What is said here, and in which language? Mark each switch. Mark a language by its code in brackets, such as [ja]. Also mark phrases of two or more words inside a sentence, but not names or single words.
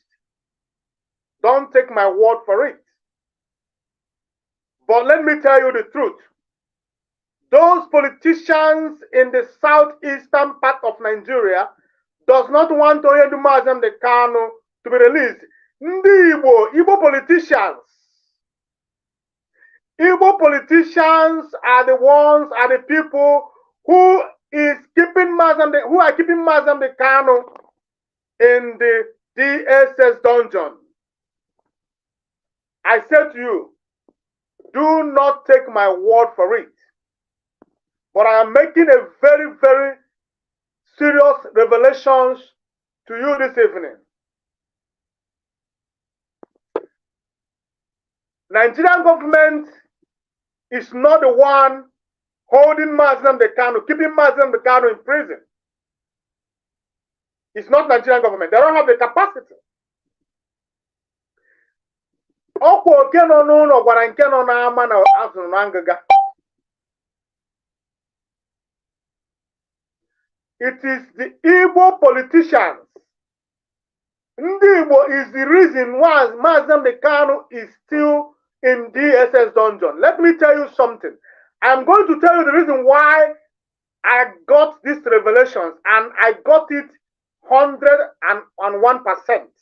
[en] Don't take my word for it. But let me tell you the truth. Those politicians in the southeastern part of Nigeria does not want Onyendu Kanu to be released. Igbo politicians. Igbo politicians are the people who are keeping Mazi Kanu in the DSS dungeon. I say to you, do not take my word for it. But I am making a very, very serious revelations to you this evening. Nigerian government is not the one holding Mazi Nnamdi Kanu, keeping Mazi Nnamdi Kanu in prison. It's not Nigerian government. They don't have the capacity. [ig] Ọkwa oke nọ n'ụlọ gwara nke nọ n'ama na azụrụ na ngịga. [en] It is the Igbo politicians. [ig] Ndị Igbo [en] is the reason why Mazi Nnamdi Kanu is still in DSS dungeon. Let me tell you something. I'm going to tell you the reason why I got these revelations, and I got it 101%.